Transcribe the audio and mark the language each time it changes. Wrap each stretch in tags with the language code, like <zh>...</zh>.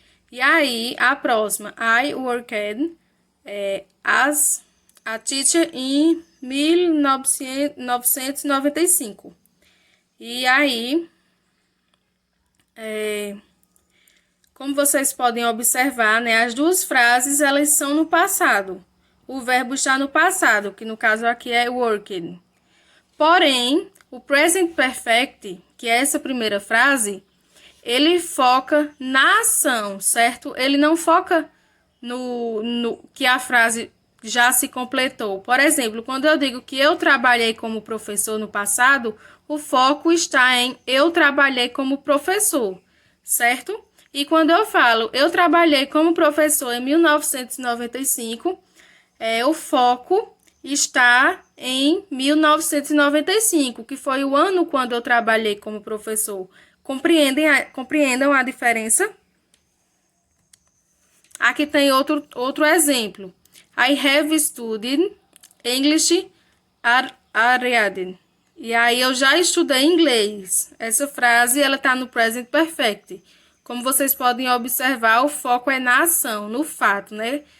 <pt>E aí, a próxima,</pt> <en>I worked as a teacher in 1995.</en> <pt>E aí, como vocês podem observar, né, as duas frases elas são no passado. O verbo está no passado, que no caso aqui é worked. Porém, o present perfect, que é essa primeira frase, ele foca na ação, certo? Ele não foca no que a frase já se completou. Por exemplo, quando eu digo que eu trabalhei como professor no passado, o foco está em eu trabalhei como professor, certo? E quando eu falo eu trabalhei como professor em 1995, o foco está em 1995, que foi o ano quando eu trabalhei como professor. Compreendam a diferença? Aqui tem outro exemplo.</pt> <en>I have studied English at Ariadne.</en> <pt>E aí eu já estudei inglês. Essa frase ela está no present perfect. Como vocês podem observar, o foco é na ação, no fato, né?</pt>